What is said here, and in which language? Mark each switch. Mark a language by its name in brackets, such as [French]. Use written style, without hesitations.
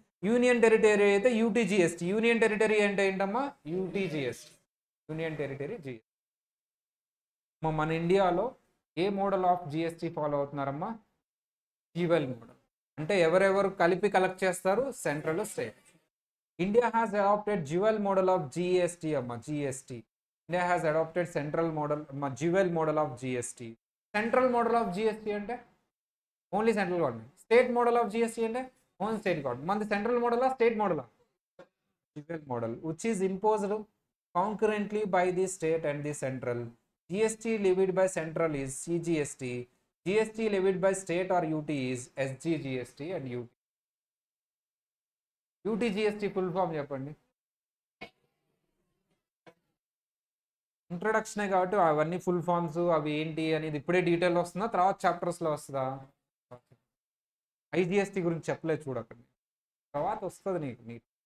[Telugu] Union territory అయితే UTGST. Union territory అంటే ఏంటమ్మా యూటీజిఎస్టీ, యూనియన్ టెరిటరీ జిఎస్టీ. మన ఇండియాలో ఏ model of GST follow అవుతున్నారమ్మా dual model. అంటే ఎవరెవరు కలిపి కలెక్ట్ చేస్తారు central state. [English] India has adopted dual model of GST [Telugu] అమ్మా GST. [English] India has adopted central model, dual model of GST. [Telugu] Central model of GST అంటే only central government. State model of GST అంటే only state government. మనది central మోడలా state మోడలా [English] Dual model which is imposed concurrently by the state and the central. GST levied by central is CGST. GST levied by state or UT is SGGST and UT. [Telugu] UTGST full form చెప్పండి. ఇంట్రొడక్షనే కాబట్టి అవన్నీ full forms అవి ఏంటి అనేది ఇప్పుడే detail వస్తుందా తర్వాత చాప్టర్స్లో వస్తుందా? ఐజిఎస్టీ గురించి చెప్పలేదు చూడకండి, తర్వాత వస్తుంది నీకు.